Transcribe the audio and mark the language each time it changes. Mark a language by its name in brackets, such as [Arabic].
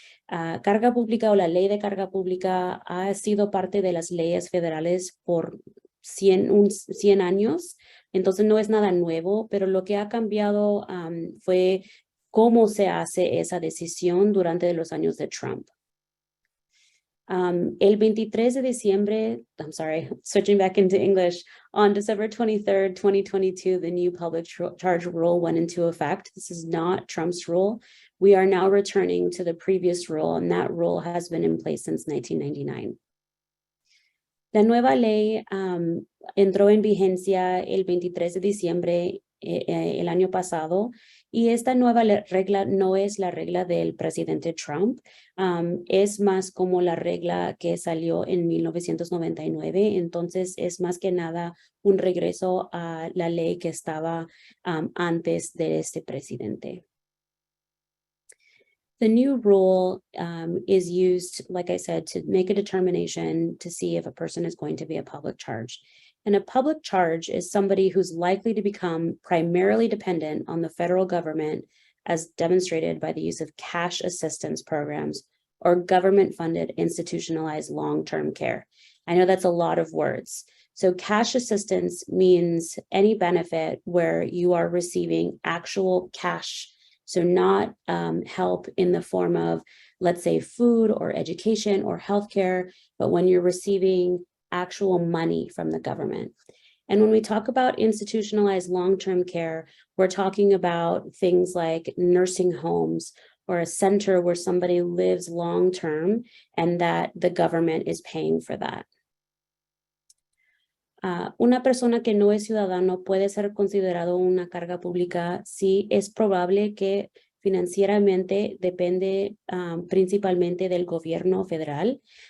[Spanish] Carga pública o la ley de carga pública ha sido parte de las leyes federales por 100 años, entonces no es nada nuevo, pero lo que ha cambiado fue cómo se hace esa decisión durante los años de Trump. El 23 de diciembre, [English] switching back into English, on December 23rd, 2022, the new public charge rule went into effect. This is not Trump's rule. We are now returning to the previous rule, and that rule has been in place since 1999. [Spanish] La nueva ley entró en vigencia el 23 de diciembre el año pasado, y esta nueva regla no es la regla del presidente Trump, es más como la regla que salió en 1999, entonces es más que nada un regreso a la ley que estaba antes de este presidente. [English] The new rule is used, like I said, to make a determination to see if a person is going to be a public charge. And a public charge is somebody who's likely to become primarily dependent on the federal government, as demonstrated by the use of cash assistance programs or government-funded institutionalized long-term care. I know that's a lot of words. So cash assistance means any benefit where you are receiving actual cash. So not help in the form of, let's say, food or education or healthcare, but when you're receiving actual money from the government. And when we talk about institutionalized long-term care, we're talking about things like nursing homes or a center where somebody lives long-term and that the government is paying for that. [Spanish] Una persona que no es ciudadano puede ser considerado una carga pública si es probable que financieramente depende principalmente del gobierno federal.